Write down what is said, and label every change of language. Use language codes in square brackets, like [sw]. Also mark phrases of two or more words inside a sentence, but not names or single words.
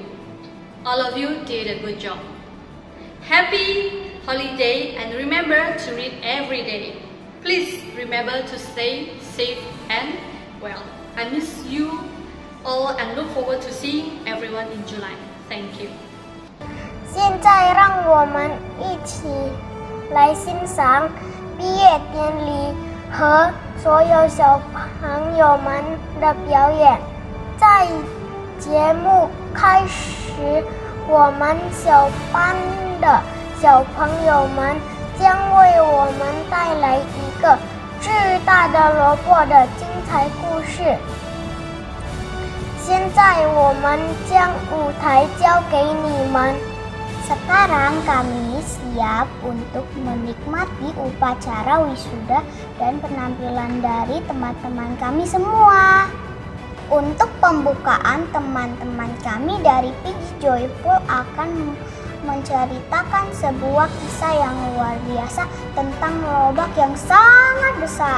[en] All of you did a good job. Happy holiday, and remember to read every day. Please remember to stay safe and well. I miss you all and look forward to seeing everyone in July. Thank you. [zh] 现在让我们一起来欣赏毕业典礼和所有小朋友们的表演。在节目开始，我们小班的小朋友们将为我们带来一个巨大的萝卜的精彩故事。现在我们将舞台交给你们。 [id] Sekarang kami siap untuk menikmati upacara wisuda dan penampilan dari teman-teman kami semua. Untuk pembukaan, teman-teman kami dari Piggy Joyful akan menceritakan sebuah kisah yang luar biasa tentang lobak yang sangat besar.